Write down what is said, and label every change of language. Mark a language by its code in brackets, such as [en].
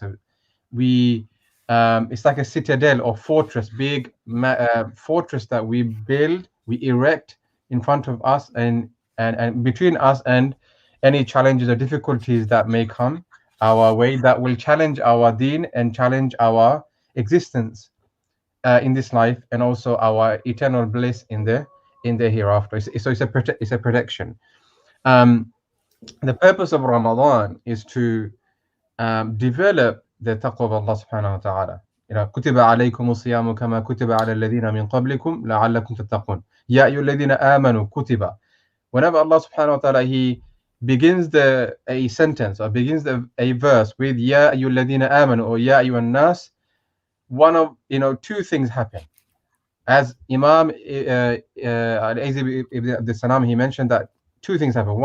[en] So it's like a citadel or fortress, big fortress that we build, we erect in front of us and between us and any challenges or difficulties that may come our way that will challenge our deen and challenge our existence in this life, and also our eternal bliss in the hereafter. So it's a protection. The purpose of Ramadan is to develop the taqwa of Allah subhanahu wa ta'ala. [ar] كتب عليكم الصيام كما كتب على الذين من قبلكم لعلكم تتقون يا أيها الذين آمنوا كتب. [en] Whenever Allah subhanahu wa ta'ala, he begins a sentence or begins a verse with [ar] Ya ayyuhalladhina amanu [en] or [ar] Ya ayyuhan nas, [en] one of two things happen. As Imam Al-Azib ibn Abdul Salam, he mentioned that two things happen.